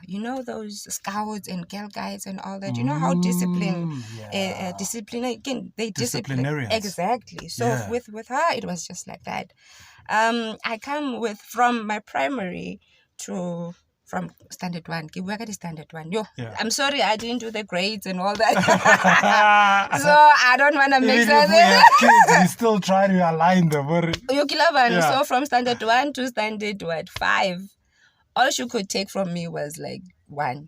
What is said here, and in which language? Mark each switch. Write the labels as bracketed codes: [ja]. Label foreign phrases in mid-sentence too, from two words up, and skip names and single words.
[en] You know those scouts and girl guides and all that. You know how discipline again, they discipline. Disciplinarians. Exactly. So with her it was just like that. I come from my primary to from standard 1. [tn] Ke bua ka di standard 1. [en] I'm sorry I didn't do the grades and all that. So I don't want to mix that. Kids, you still try to align them. So from standard 1 to standard 5, all she could take from me was like 1.